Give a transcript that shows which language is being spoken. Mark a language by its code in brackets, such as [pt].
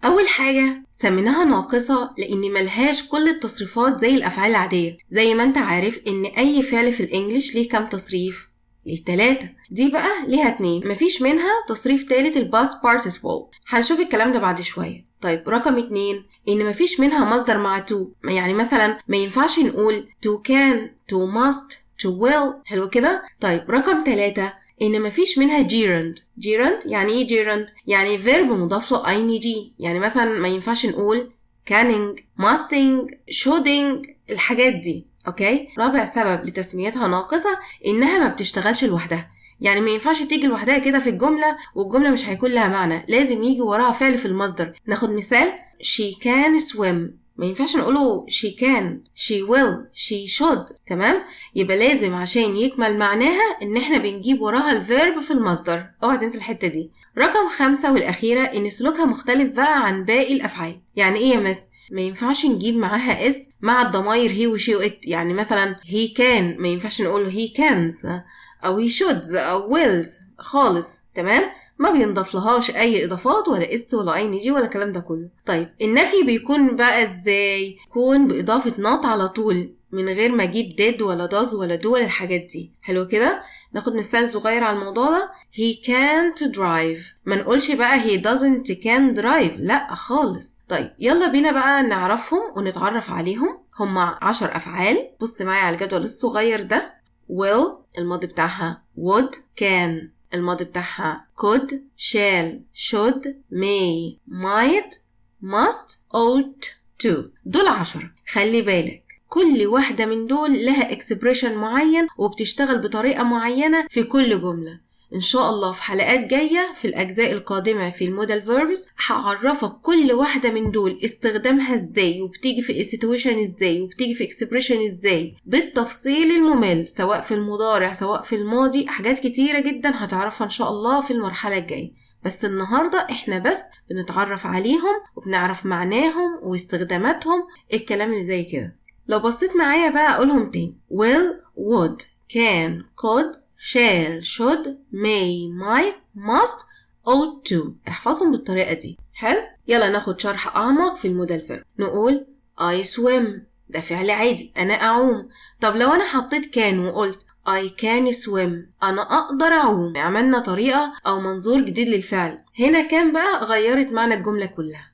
[ar] أول حاجة سميناها ناقصة لأن ملهاش كل التصريفات زي الأفعال العادية. زي ما أنت عارف إن أي فعل في الإنجليش ليه كام تصريف؟ ليه 3. دي بقى ليها 2، مفيش منها تصريف تالت الباست participle. هنشوف الكلام ده بعد شوية. طيب رقم 2 إن مفيش منها مصدر مع to. يعني مثلا ما ينفعش نقول to can, to must, to will. حلو كده؟ طيب رقم 3 إن مفيش منها gerund. gerund يعني إيه gerund؟ يعني verb مضاف له ing. يعني مثلا ما ينفعش نقول [en] canning, musting, shoulding، [ar] الحاجات دي. اوكي. رابع سبب لتسميتها ناقصة انها ما بتشتغلش لوحدها. يعني ما ينفعش تيجي لوحدها كده في الجملة والجملة مش هيكون لها معنى، لازم يجي وراها فعل في المصدر. ناخد مثال [en] she can swim، [ar] ما ينفعش نقوله [en] she can, she will, she should. [ar] تمام؟ يبقى لازم عشان يكمل معناها ان احنا بنجيب وراها الفيرب في المصدر. اوعى تنسى الحتة دي. رقم 5 والاخيرة ان سلوكها مختلف بقى عن باقي الافعال. يعني ايه يا مس؟ ما ينفعش نجيب معاها اسم مع الضمائر هي وشي وات. يعني مثلا [en] he can [ar] ما ينفعش نقوله [en] he cans [ar] او [en] he shoulds [ar] او wills خالص. تمام؟ ما بينضاف لهاش اي اضافات ولا اس ولا ing ولا الكلام ده كله. طيب النفي بيكون بقى ازاي؟ يكون باضافة not على طول من غير ما اجيب did ولا does ولا do ولا الحاجات دي. حلو كده؟ ناخد مثال صغير على الموضوع ده. [en] he can't drive، [ar] ما نقولش بقى [en] he doesn't can drive، [ar] لا خالص. طيب يلا بينا بقى نعرفهم ونتعرف عليهم. هما 10 أفعال. بص معايا على الجدول الصغير ده. [en] will [ar] الماضي بتاعها [en] would، can [ar] الماضي بتاعها [en] could، shall should، may might must ought to. [ar] دول 10. خلي بالك كل واحدة من دول لها expression معين وبتشتغل بطريقة معينة في كل جملة. إن شاء الله في حلقات جاية في الأجزاء القادمة في المودال verbs هعرفك كل واحدة من دول استخدامها إزاي وبتيجي في situation إزاي وبتيجي في expression إزاي بالتفصيل الممل، سواء في المضارع سواء في الماضي. حاجات كتيرة جدا هتعرفها إن شاء الله في المرحلة الجاية. بس النهاردة إحنا بس بنتعرف عليهم وبنعرف معناهم واستخداماتهم، الكلام اللي زي كده. لو بصيت معايا بقى أقولهم تاني. [en] will, would, can, could, shall, should, may, might, must, ought to. [ar] احفظهم بالطريقة دي. حلو؟ يلا ناخد شرح أعمق في المودال فيرب. نقول [en] I swim، [ar] ده فعل عادي، أنا أعوم. طب لو أنا حطيت can وقلت [en] I can swim، [ar] أنا أقدر أعوم. عملنا طريقة أو منظور جديد للفعل. هنا كان بقى غيرت معنى الجملة كلها.